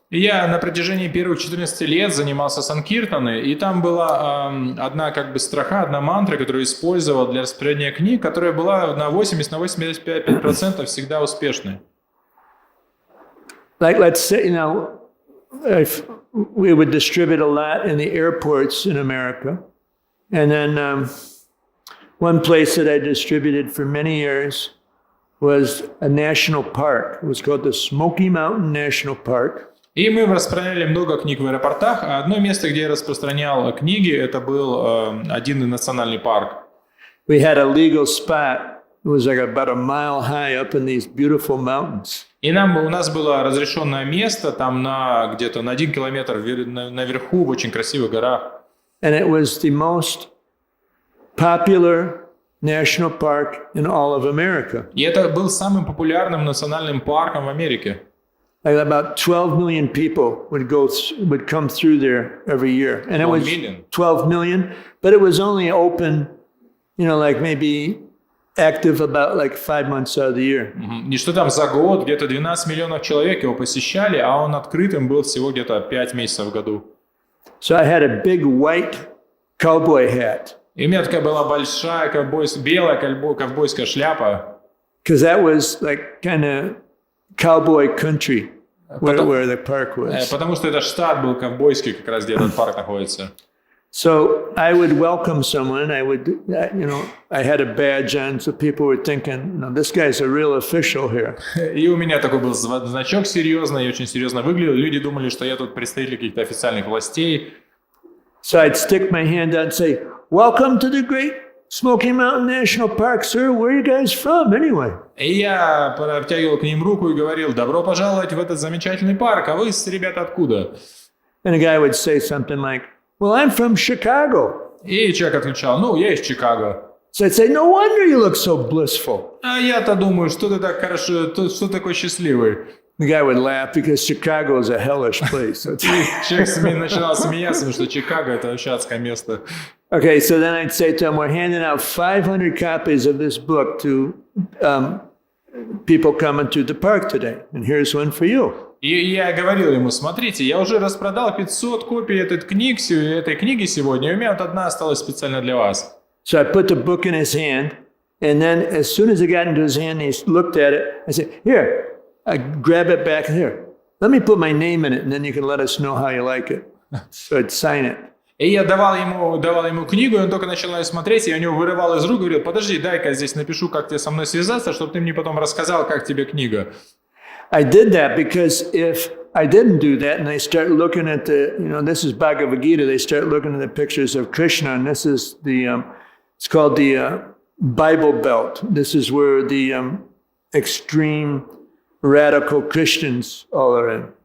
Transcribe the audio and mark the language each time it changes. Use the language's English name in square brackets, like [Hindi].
[Russian] Я на протяжении первых 14 лет занимался санкиртаной, и там была одна как бы строка, одна мантра, которую использовал для распространения книг, которая была на 80-85% всегда успешной. [English] Like, let's say, if we would distribute a lot in the airports in America. And then one place that I distributed for many years was a national park. It was called the Smoky Mountain National Park. [Russian] И мы распространяли много книг в аэропортах, а одно место, где я распространял книги, это был один национальный парк. [English] We had a legal spot. It was like about a mile high up in these beautiful mountains. [Russian] И у нас было разрешенное место там где-то на 1 километр наверху в очень красивых горах. [English] And it was the most popular national park in all of America. [Russian] И это был самым популярным национальным парком в Америке. [English] Like about 12 million people would come through there every year. And it was 12 million, but it was only open, like maybe active about like 5 months out of the year. [Russian] И что там за год где-то 12 миллионов человек его посещали, а он открытым был всего где-то 5 месяцев в году. [English] So I had a big white cowboy hat. [Russian] И у меня такая была большая белая ковбойская шляпа. [English] Because that was like kind of cowboy country. where the park was. [Russian] Потому что это штат был ковбойский, как раз где этот парк находится. [English] So I would welcome someone. I would, I had a badge on, so people were thinking, this guy's a real official here. [Russian] И у меня такой был значок серьезный, и очень серьезно выглядел. Люди думали, что я тут представитель каких-то официальных властей. [English] So I'd stick my hand out and say, "Welcome to the Great Smoky Mountain National Park, sir. Where are you guys from, anyway?" [Russian] И я протягивал к ним руку и говорил: добро пожаловать в этот замечательный парк, а вы, ребята, откуда? [English] And the guy would say something like, "Well, I'm from Chicago." [Russian] И человек отвечал: я из Чикаго. [English] So I'd say, "No wonder you look so blissful." [Russian] А я-то думаю, что ты так хорошо, что такой счастливый. [English] The guy would laugh because Chicago is a hellish place. [Russian] Человек начинал смеяться, потому что Чикаго — это вообще адское место. [English] Okay, so then I'd say to him, we're handing out 500 copies of this book to people coming to the park today, and here's one for you. [Russian] И я говорил ему: смотрите, я уже распродал 500 копий этой книги сегодня, и у меня вот одна осталась специально для вас. [English] So I put the book in his hand, and then as soon as it got into his hand, he looked at it. I said, "Here." I grab it back here. Let me put my name in it, and then you can let us know how you like it. So I'd sign it. [Russian] И я давал ему книгу, и он только начал ее смотреть, и я у него вырывал из рук, говорил: подожди, дай-ка я здесь напишу, как тебе со мной связаться, чтобы ты мне потом рассказал, как тебе книга. [English] I did that because if I didn't do that, and they start looking at this is Bhagavad Gita, they start looking at the pictures of Krishna, and this is it's called the Bible Belt. This is where the extreme radical Christians all are in.